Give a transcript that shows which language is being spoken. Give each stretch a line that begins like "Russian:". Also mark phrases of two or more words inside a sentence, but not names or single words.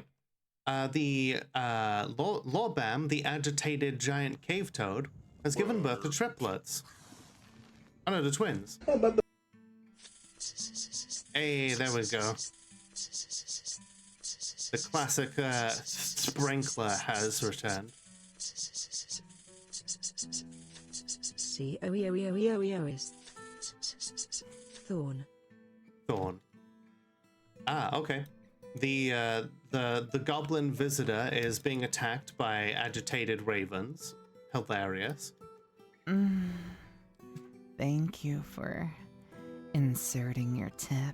English: The Lorbam, the agitated giant cave toad, has given birth to triplets. Oh no, the twins. Hey, there we go. The classic sprinkler has returned. C-O-E-O-E-O-E-O-E-O-S. Thorn. Thorn. Ah, okay. The goblin visitor is being attacked by agitated ravens. Hilarious. Thank you for inserting your tip.